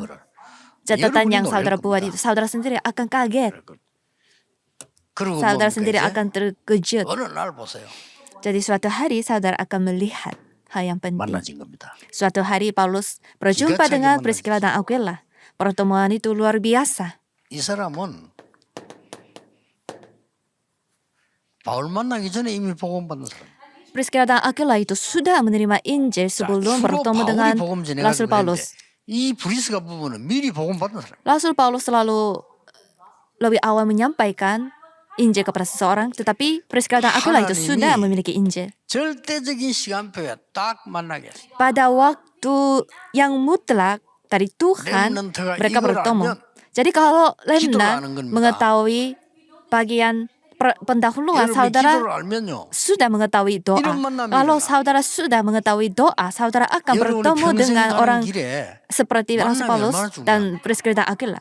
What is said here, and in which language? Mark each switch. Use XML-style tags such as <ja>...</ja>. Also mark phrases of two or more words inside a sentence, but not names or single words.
<id>Catatan yang saudara buat itu, saudara sendiri akan kaget. Saudara sendiri akan terkejut. Jadi suatu hari saudara akan melihat hal yang penting. Suatu hari Paulus berjumpa dengan Priscilla dan Aquila. Pertemuan itu luar biasa.</id> <ko>이 사람은 바울 만나기 전에 이미 복음 받는 사람.</ko> <id>Priscilla dan Aquila itu sudah menerima Injil sebelum bertemu dengan Rasul Paulus.</id> <ko>이 브리스가 부분은 미리 복음 받는 사람.</ko> <id>Rasul Paulus selalu lebih awal menyampaikan Injil kepada seseorang, tetapi Priscilla dan Aquila itu sudah memiliki Injil.</id> <ko>절대적인 시간표에 딱 만나게.</ko> <id>Pada waktu yang mutlak dari Tuhan mereka bertemu. Jadi kalau remnant mengetahui bagian pendahuluan, saudara sudah mengetahui doa. Kalau saudara sudah mengetahui doa, saudara akan bertemu dengan orang seperti Rasul Paulus dan Priscilla dan Aquila.</id>